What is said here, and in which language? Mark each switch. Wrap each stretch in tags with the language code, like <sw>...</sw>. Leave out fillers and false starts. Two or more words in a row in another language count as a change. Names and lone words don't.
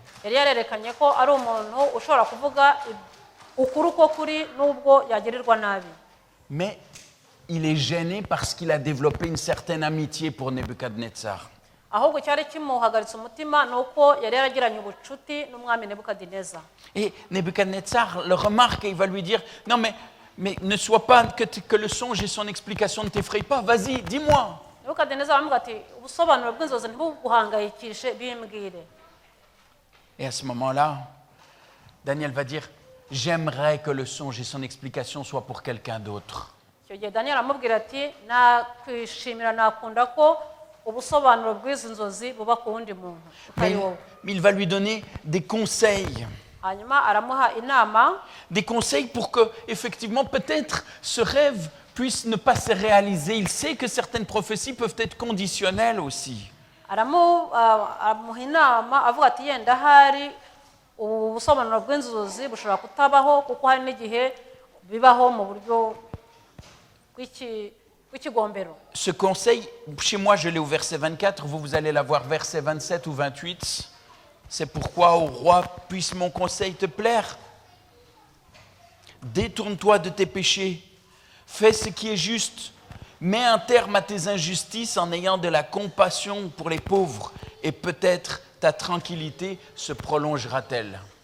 <rw>Yari yarerekanye ko ari umuntu ushobora kuvuga ukuri ko kuri nubwo yagirirwa nabi.</rw> <fr>Mais il est gêné parce qu'il a développé une certaine amitié pour Nebuchadnezzar.</fr> <rw>Ahubwo cyari kimuhagaritse umutima nuko yari yaragiranye ubucuti n'umwami Nebukadineza.</rw> <fr>Et Nebuchadnezzar le remarque et il va lui dire non mais ne sois pas que le songe et son explication ne t'effraient pas, vas-y, dis-moi.</fr> <rw>Nebukadineza aramuga ati ubusobanuro bw'inzozi ntibuguhangayikishe bimbwire.</rw> <fr>Et à ce moment-là, Daniel va dire j'aimerais que le songe et son explication soient pour quelqu'un d'autre.</fr> <rw>Icyo gihe Daniel aramubwira ati nakwishimira nakunda ko ubusobanuro bw'izi nzozi buba ku wundi muntu utari wowe.</rw> <fr>Mais il va lui donner des conseils.</fr> <rw>Hanyuma aramuha inama.</rw> <fr>Des conseils pour que, effectivement, peut-être ce rêve puisse ne pas se réaliser. Il sait que certaines prophéties peuvent être conditionnelles aussi.</fr> <rw>Aramuha inama avuga ati yenda hari ubusobanuro bw'inzozi bushobora kutabaho kuko hari n'igihe bibaho mu buryo bw'ikigombero.</rw> <fr>Ce conseil, chez moi je l'ai au verset 24, vous allez l'avoir verset 27 ou 28. C'est pourquoi, ô roi, puisse mon conseil te plaire. Détourne-toi de tes péchés, fais ce qui est juste, mets un terme à tes injustices en ayant de la compassion pour les pauvres, et peut-être ta tranquillité se prolongera-t-elle.</fr>